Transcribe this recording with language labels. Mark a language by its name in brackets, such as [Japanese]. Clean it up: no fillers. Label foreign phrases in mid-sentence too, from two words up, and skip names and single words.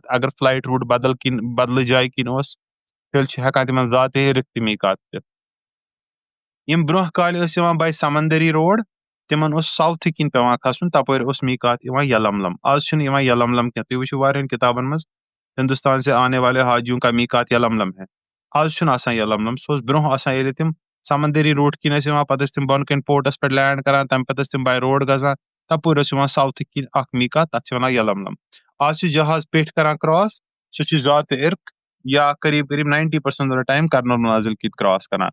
[Kashmiri] اگر [English] flight route [Kashmiri] بدلہٕ جایہِ کِنۍ اوس تیٚلہِ چھُ ہٮ۪کان تِمن ذاتہِ عرق تہِ میٖقات پٮ۪تھ. یِم برونٛہہ کالہِ ٲسۍ یِوان [English] by سمندری road [Kashmiri] تِمن اوس ساوتھٕ کِنۍ پیٚوان کھسُن، تپٲرۍ اوس میٖقات یِوان یلملم. آز چھُنہٕ یِوان یلملم کینٛہہ. تُہۍ وٕچھِو واریاہن کِتابن منٛز [Urdu] ہندوستان سے آنے والے حاجیوں کا میٖقات یلملم ہے. [Kashmiri] آز چھُنہٕ آسان یلملم، سُہ اوس برونٛہہ آسان ییٚلہِ تِم سمندری روڈ کِنۍ ٲسۍ یِوان پتہٕ ٲسۍ تِم بۄنہٕ کَنۍ پورٹس پٮ۪ٹھ لینڈ کران، تَمہِ پتہٕ ٲسۍ تِم [English] by road [Kashmiri] گژھان تپٲرۍ اوس یِوان ساوتھٕ کِنۍ اکھ میٖقات تتھ چھِ وَنان یلملم. آز چھُ جہاز پیٚٹھۍ کران کراس، سُہ چھُ ذاتہِ عرق یا قریٖب قریٖب 90% ٹایم کرن المنازل کِنۍ کراس کران.